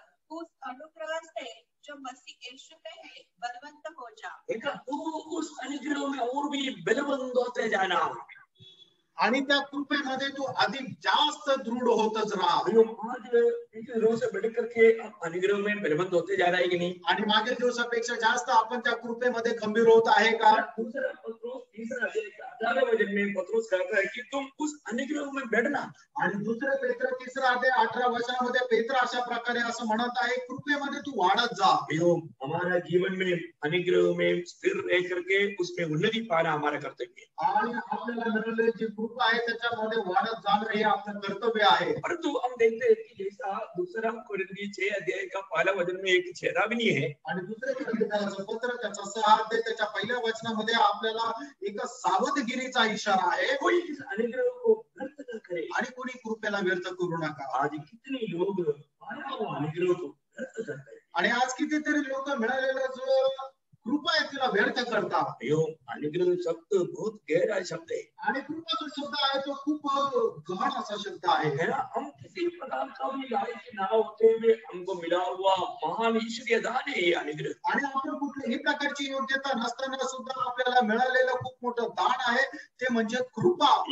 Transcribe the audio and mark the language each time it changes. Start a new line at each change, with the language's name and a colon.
Hindi: उस अनुग्रह से जो मसीह यीशु में है बलवंत हो जा. उस अनुग्रह में और भी बलवंत होते जाना.
Marathi: आणि त्या कृपेमध्ये तू अधिक जास्त दृढ होतच राहा.
Hindi: आज रोज से बढ़ करके अनुग्रह में बलवंत होते जा रहा है कि नहीं?
Marathi: आणि मागील दिवसापेक्षा जास्त आपण त्या कृपेमध्ये खंबीर होत आहे का?
Hindi: 2 पत्रोस 3 अध्याय 18 वचन में पत्रोस कहता है कि तुम उस अनुग्रह में बढ़ना.
Marathi: आणि 2 पेत्र 3 अध्याय 18 वचनामध्ये पेत्र अशा प्रकारे असं म्हणत आहे, कृपेमध्ये तू वाढत जा.
Hindi: हमारा जीवन में अनुग्रह में स्थिर रह करके उसमें उन्नति पाना हमारा कर्तव्य है.
Marathi: आणि आपल्याला मिळालेली जी कृपा आहे त्याच्यामध्ये वाढत जाणं हे आपलं कर्तव्य आहे.
Hindi: परंतु हम देखते हैं कि जैसा 2 कोरिन्थी 6 अध्याय का 1 वचन में एक चेतावनी है.
Marathi: आणि 2 कोरिन्थीचं पत्र त्याचा 6 अध्याय त्याच्या 1ल्या वचनामध्ये आपल्याला एक सावधगिरीचा इशारा आहे.
Hindi: कोई इस अनुग्रह को व्यर्थ न करे.
Marathi: आणि कोणी कृपेला व्यर्थ करू नका.
Hindi: आज कितने लोग अनुग्रह को व्यर्थ करते हैं.
Marathi: आणि आज कितीतरी लोक मिळालेला जो कृपा आहे तिला व्यर्थ करतात.
Hindi: अनुग्रह शब्द बहुत गहरा शब्द है.
Marathi: आणि कृपा जो शब्द आहे तो खूप गहन असा शब्द आहे.
Hindi: हम किसी प्रकार का भी लायक ना होते हुए हमको मिला हुआ महान ईश्वरीय दान है ये अनुग्रह.
Marathi: आणि आपण कुठल्याही प्रकारची योग्यता नसताना सुद्धा आपल्याला मिळालेलं खूप मोठं दान आहे ते म्हणजे कृपा.